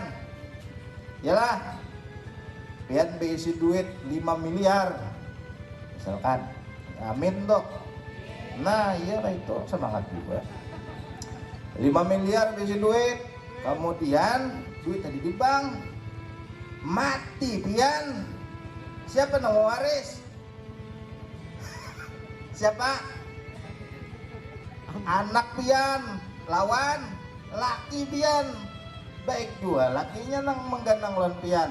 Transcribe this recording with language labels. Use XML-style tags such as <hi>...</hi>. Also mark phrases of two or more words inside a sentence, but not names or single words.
<bjn>Yalah, pian berisi duit 5 miliar misalkan. Amin dok. Nah iya itu semangat juga. 5 miliar berisi duit, kemudian duit tadi di bank, mati pian. Siapa yang mau waris? Siapa? Anak pian, lawan laki pian. Baik juga lakinya nang menggandang lawan pian.</bjn>